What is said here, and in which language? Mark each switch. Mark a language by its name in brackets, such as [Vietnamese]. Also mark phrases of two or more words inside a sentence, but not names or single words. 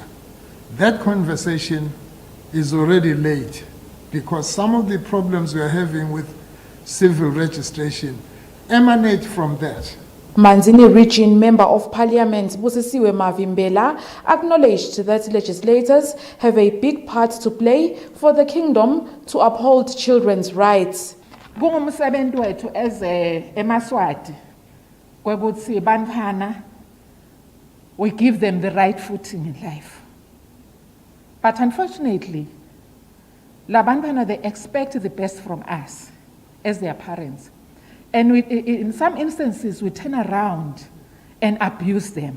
[English] That conversation is already late, because some of the problems we are having with civil registration emanate from that. Manzini Region Member of Parliament Busisiwe Mavimbela acknowledged that legislators have a big part to play for the kingdom to uphold children's rights. [Swati] Kungumsebenzi wethu [English] as [Swati] eMaswati kwekuthi bantwana [English] we give them the right footing in life. But unfortunately, [Swati] la bantwana [English] they expect the best from us as their parents. And in some instances, we turn around and abuse them.